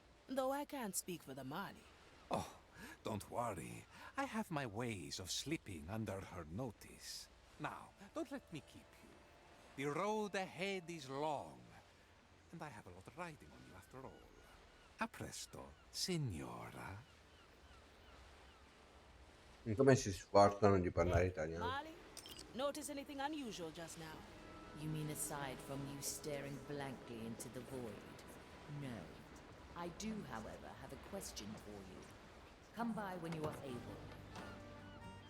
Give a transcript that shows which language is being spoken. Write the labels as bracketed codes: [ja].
[en] Though I can't speak for the Mali. Oh, don't worry. I have my ways of slipping under her notice. Now, don't let me keep you. The road ahead is long, and I have a lot riding on you after all. [it] A presto, signora. Come si sforzano di parlare italiano? [en] Mali, notice anything unusual just now? You mean aside from you staring blankly into the void? No. I do, however, have a question for you. Come by when you are able.